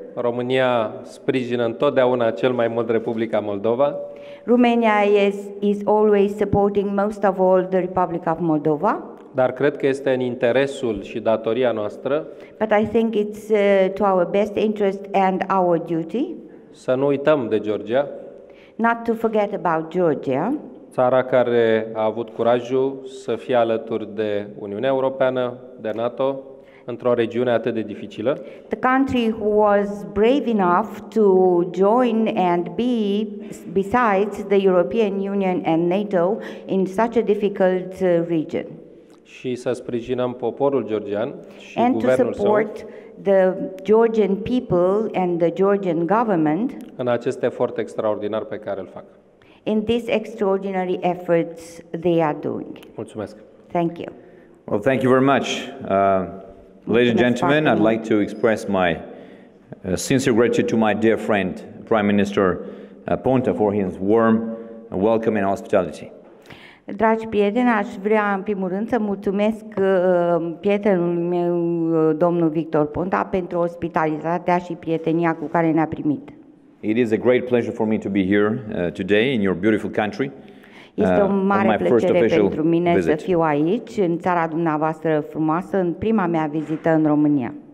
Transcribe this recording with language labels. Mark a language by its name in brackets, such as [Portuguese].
[Romanian] România sprijină întotdeauna cel mai mult Republica Moldova. [English] Romania is always supporting most of all the Republic of Moldova. [Romanian] Dar cred că este în interesul și datoria noastră, [English] But I think it's to our best interest and our duty [Romanian] să nu uităm de Georgia, [English] not to forget about Georgia, [Romanian] țara care a avut curajul să fie alături de Uniunea Europeană, de NATO, într-o regiune atât de dificilă. [English] the country who was brave enough to join and be besides the European Union and NATO in such a difficult region. [Romanian] Și să sprijinăm poporul georgian și [English] And to [Romanian] guvernul său [English] support the Georgian people and the Georgian government [Romanian] în acest efort extraordinar pe care îl fac. [English] in these extraordinary efforts they are doing. [Romanian] Mulțumesc. [English] Thank you. Well, thank you very much. Ladies and gentlemen, I'd like to express my sincere gratitude to my dear friend, Prime Minister Ponta, for his warm welcome and hospitality. [Romanian] Dragi prieteni, aș vrea în primul rând să mulțumesc prietenului meu, domnul Victor Ponta, pentru ospitalitatea și prietenia cu care ne-a primit. [English] It is a great pleasure for me to be here today in your beautiful country. [Romanian] Este o mare plăcere pentru mine [English] visit. [Romanian] să fiu aici, în țara dumneavoastră frumoasă, în prima mea vizită în România.